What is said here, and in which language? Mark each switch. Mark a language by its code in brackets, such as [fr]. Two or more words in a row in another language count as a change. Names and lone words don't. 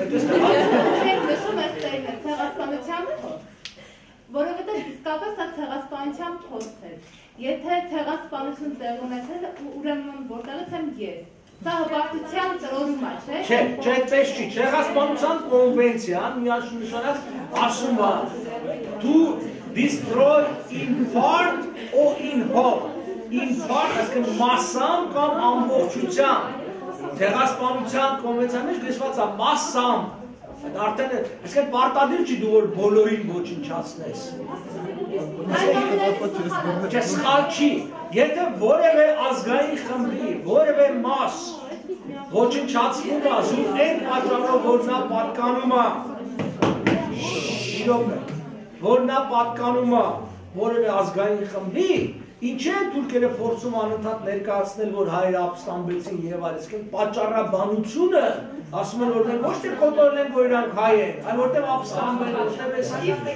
[hy] Չեք նշում եք ցեղասպանությանը, որովհետև իսկապես սա ցեղասպանության փորձ է։ Եթե ցեղասպանություն տեղ ունեցել, ուրեմն որտեղից եմ ես։ Սա հպարտության տրորում է, չէ՞։ Չէ, այդպես չի, ցեղասպանության կոնվենցիան միանշանակ ասում է [en] to destroy in part or in whole. In part, [hy] այսինքն մասամբ կամ ամբողջությամբ։ Ցեղասպանության կոնվենցիայի մեջ գրված է մասամբ։ Այդ արդեն այսինքն պարտադիր չի դու որ բոլորին ոչնչացնես։ Չէ, սխալ չի։ Եթե որևէ ազգային խմբի, որևէ մաս ոչնչացվում է, զուտ այն պատճառով, որ նա պատկանում է, որ նա պատկանում է որևէ ազգային խմբի, ինչ են թուրքերը փորձում անընդհատ ներկայացնել, որ հայերը ապստամբեցին եւ այլն, պատճառաբանությունը ասում են, որ մենք ոչ թե կոտորել ենք, որ իրանք հայ են, այլ որտեղ ապստամբել, որտեղ էս։